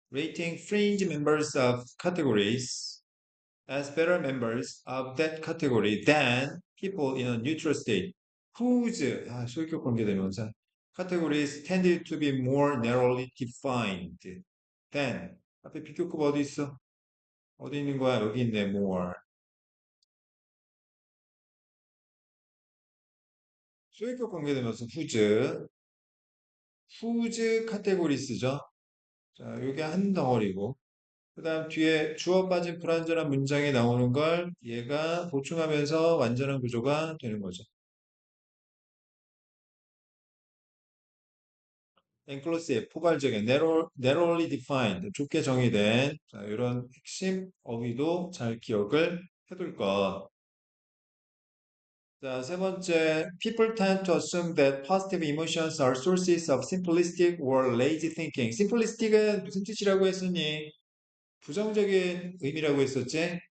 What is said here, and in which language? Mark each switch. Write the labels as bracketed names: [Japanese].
[English] Rating fringe members of categories as better members of that category than people in a neutral state whose [Korean] 소유격 관계대명사 [English] categories tended to be more narrowly defined than [Korean] 앞에 비교급 어디 있어? 어디 있는 거야? 여기 있네. more 소유격 관계대명사 [English] whose categories [Korean] 죠. 자, 요게 한 덩어리고 그 다음 뒤에 주어 빠진 불완전한 문장이 나오는 걸 얘가 보충하면서 완전한 구조가 되는 거죠. inclusive, 포괄적인, [English] narrowly defined, [Korean] 좁게 정의된 자, 이런 핵심 어휘도 잘 기억을 해둘 것. 자, 세 번째, [English] people tend to assume that positive emotions are sources of simplistic or lazy thinking. [Korean] simplistic은 무슨 뜻이라고 했으니? 부정적인 의미라고 했었지?